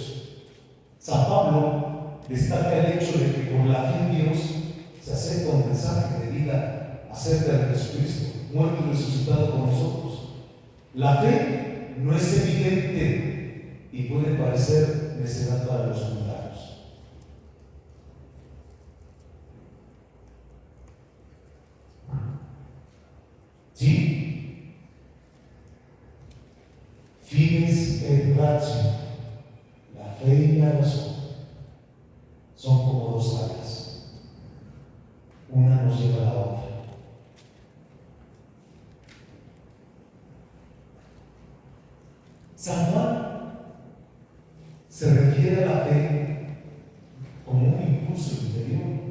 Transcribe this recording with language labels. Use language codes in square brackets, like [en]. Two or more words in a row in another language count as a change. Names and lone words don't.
[es] San Pablo destaca el hecho de que por la fe en Dios se acerca un mensaje de vida acerca de Jesucristo, muerto y resucitado por nosotros. La fe no es evidente y puede parecer necedad para los mundanos. Sí, [la] fides et ratio, [es] la fe y la razón son como dos alas, una nos lleva a la otra. San Juan se refiere a la fe como un impulso interior.